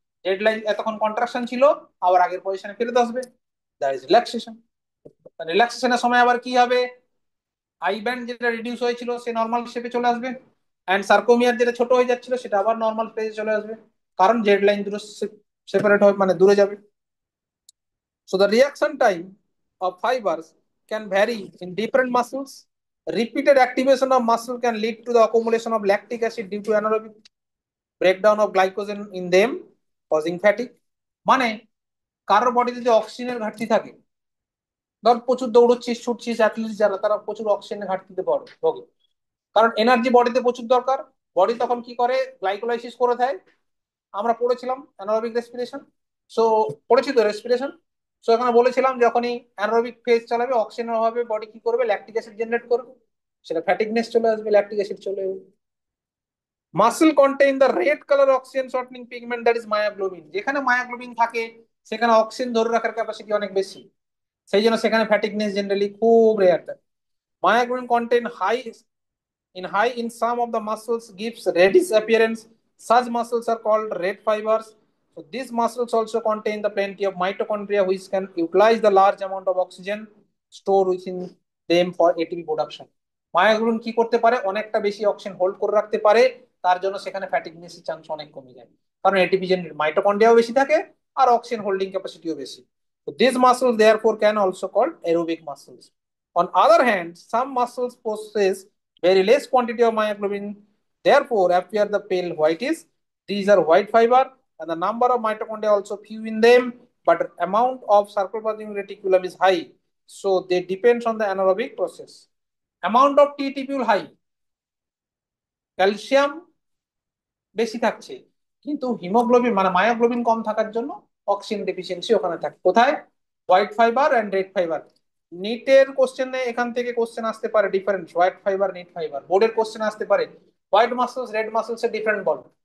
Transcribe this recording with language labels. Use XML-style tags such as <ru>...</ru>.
<bn>Z line এতক্ষণ contraction ছিল, আবার আগের পজিশনে ফেরত আসবে, দ্যাট ইজ রিল্যাক্সেশন। রিল্যাক্সেশনের সময় আবার কি হবে? আই ব্যান্ড যেটা রিডিউস হয়েছিল সে নর্মাল শেপে চলে আসবে, অ্যান্ড সার্কোমিয়ার যেটা ছোট হয়ে যাচ্ছিল সেটা আবার নর্মাল ফেজে চলে আসবে, কারণ জেড লাইন দুটো সেপারেট হবে, মানে দূরে যাবে।</bn> <en>So the reaction time of fibers can vary in different muscles. Repeated activation of muscle can lead to the accumulation of lactic acid due to anaerobic breakdown of glycogen in them, causing fatigue.</en> <bn>মানে কারোর বডিতে যদি অক্সিজেনের ঘাটতি থাকে, ধর প্রচুর দৌড়চ্ছিস ছুটছিস athlete যারা, তারা প্রচুর অক্সিজেনের ঘাটতিতে ভোগে, কারণ এনার্জি বডিতে প্রচুর দরকার। বডি তখন কি করে, গ্লাইকোলাইসিস করে দেয়। আমরা পড়েছিলাম অ্যানারোবিক রেসপিরেশন, সো পড়েছি তো রেসপিরেশন। সো এখানে বলেছিলাম যখনই অ্যানারোবিক ফেজ চালাবে অক্সিজেনের অভাবে বডি কি করবে, ল্যাকটিক অ্যাসিড জেনারেট করবে, সেটা ফ্যাটিকনেস চলে আসবে, ল্যাকটিক অ্যাসিড চলে আসবে।</bn> <en>muscle contain the red colour oxygen শর্টনিং pigment that is myoglobin,</en> <bn>যেখানে মায়োগ্লোবিন থাকে সেখানে অক্সিজেন ধরে রাখার ক্যাপাসিটি অনেক বেশি, সেই জন্য সেখানে ফ্যাটিকনেস জেনারেলি খুব রেয়ার থাকে।</bn> <en>Myoglobin contain high in some of the muscles gives reddish appearance. Such muscles are called red fibers. So these muscles also contain the plenty of mitochondria which can utilize the large amount of oxygen stored within them for ATP production.</en> <bn>Myoglobin কি করতে পারে, অনেকটা বেশি oxygen hold করে রাখতে পারে, তার জন্য সেখানে ফ্যাটিগনেসের চান্স অনেক কমে যায়, কারণ এটিপি জেনারেট মাইটোকন্ড্রিয়াও বেশি থাকে আর অক্সিজেন হোল্ডিং ক্যাপাসিটিও বেশি।</bn> <en>So these muscles therefore can also called aerobic muscles. On other hand, some muscles possess very less quantity of myoglobin, therefore appear the pale whitish. These are white fiber and the number of mitochondria also few in them, but amount of sarcoplasmic reticulum is high, so they depends on the anaerobic process. Amount of T tubule high,</en> <bn>calcium বেশি থাকছে, কিন্তু haemoglobin মানে myoglobin কম থাকার জন্য oxygen deficiency ওখানে থাকে। কোথায়? White fibre and red fibre. নিটের কোশ্চেনে এখান থেকে কোশ্চেন আসতে পারে difference white fibre NEET fibre, বোর্ডের কোশ্চেন আসতে পারে হোয়াইট মাসলস রেড মাসলস এর ডিফারেন্ট বল।</bn>